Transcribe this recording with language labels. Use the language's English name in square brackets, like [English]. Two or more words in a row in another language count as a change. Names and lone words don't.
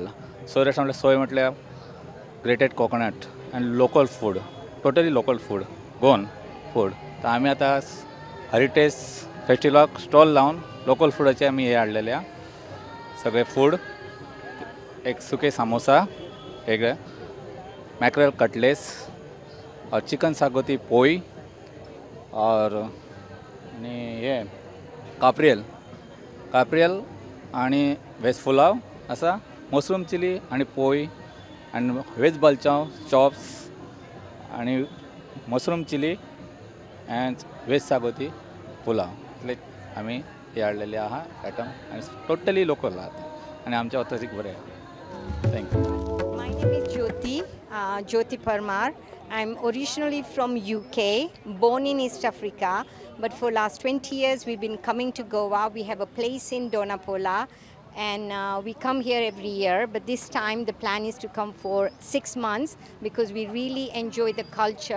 [Konkani] सोय रेस्टॉरंट सोय म्हटल्यार [English] grated coconut [Konkani] आनी [English] local food, totally local food, Goan food. [Konkani] तर आमी आतां [English] heritage festivalak [Konkani] स्टॉल लावन लोकल फुडाचे आमी हे हाडलेले आहा. सगळे फूड, एक सुके सामोसा, एक [English] mackerel cutlets [Konkani] और चिकन शागोती पोई [Hindi] और ये [Konkani] काप्रियल आणि वेज पुलाव असा [English] mushroom chilli [Konkani] आणि पोई आणि वेज बलचाव चॉप्स आणि [English] mushroom chilli and veg [Konkani] शागोती पुलाव लाईक आम्ही हे हाडलेले आहा आयटम आणि टोटली लोकल आहात आणि आमच्या ऑथेंटिक बरे आहे. [English] थँक्यू. My name is Jyoti Parmar. I'm originally from UK, born in East Africa, but for last 20 years we've been coming to Goa. We have a place in Donapola and we come here every year, but this time the plan is to come for 6 months because we really enjoy the culture.